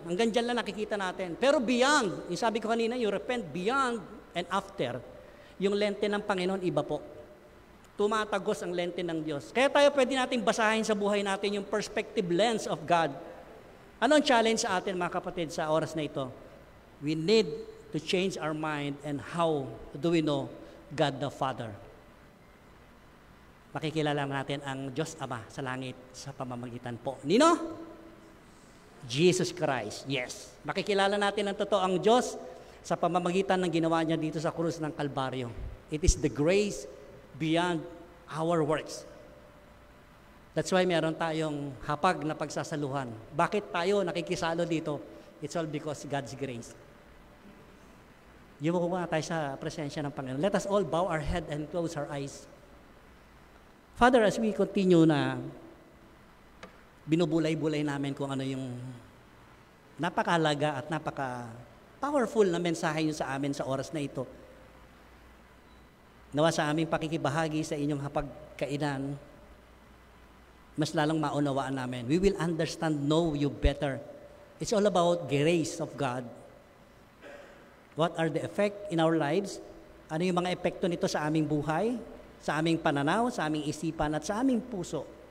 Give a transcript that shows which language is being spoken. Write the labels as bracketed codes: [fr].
[tl] Hanggang dyan lang nakikita natin. Pero beyond, yung sabi ko kanina, [en] you repent beyond and after, [tl] yung lente ng Panginoon, iba po. Tumatagos ang lente ng Diyos. Kaya tayo pwede nating basahin sa buhay natin yung [en] perspective lens of God. [tl] Ano ang challenge sa atin mga kapatid sa oras na ito? [en] We need to change our mind and how do we know God the Father? [tl] Makikilala natin ang Diyos Ama sa langit sa pamamagitan po. Nino? Jesus Christ. Yes. Makikilala natin ang totoo ang Diyos sa pamamagitan ng ginawa niya dito sa krus ng Kalbaryo. [en] It is the grace beyond our works. That's why [tl] meron tayong hapag na pagsasaluhan. Bakit tayo nakikisalo dito? [en] It's all because God's grace. [tl] Yumuko nga tayo sa presensya ng Panginoon. [en] Let us all bow our head and close our eyes. Father, as we continue [tl] na binubulay-bulay namin kung ano yung napakahalaga at napaka-powerful na mensahe nyo sa amin sa oras na ito. Nawa sa aming pakikibahagi sa inyong hapagkainan, mas lalong maunawaan namin. [en] We will understand, know you better. It's all about grace of God. What are the effect in our lives? [tl] Ano yung mga epekto nito sa aming buhay, sa aming pananaw, sa aming isipan, at sa aming puso?